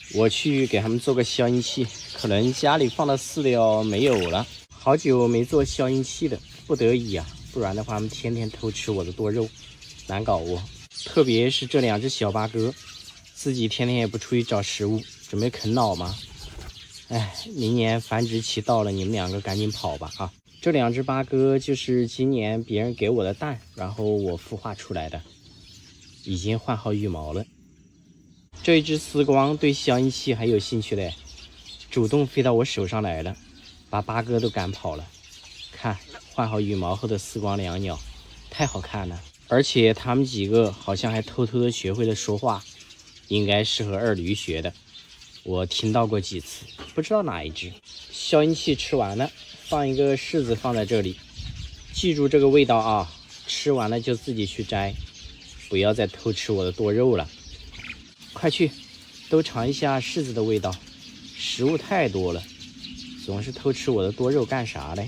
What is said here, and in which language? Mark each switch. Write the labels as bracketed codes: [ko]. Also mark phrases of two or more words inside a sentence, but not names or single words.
[zh] 我去給他們做個消音器，可能家裡放的飼料沒有了，好久沒做消音器了，不得已啊，不然的話他们天天偷吃我的多肉，難搞哦。特別是這2隻小八哥，自己天天也不出去找食物，準備啃老嗎？哎，明年繁殖期到了，你們2個趕緊跑吧啊！這2隻八哥就是今年別人給我的蛋，然後我孵化出來的，已經換好羽毛了。這一隻絲光對消音器還有興趣嘞，主動飛到我手上來了，把八哥都趕跑了。看，換好羽毛後的絲光椋鳥，太好看了，而且他們幾個好像還偷偷的學會了說話，應該是和二驢學的。我聽到過幾次，不知道哪一隻。消音器吃完了，放一個柿子放在這裡，記住這個味道啊！吃完了就自己去摘，不要再偷吃我的多肉了。快去，都嘗一下柿子的味道，食物太多了，總是偷吃我的多肉幹啥嘞？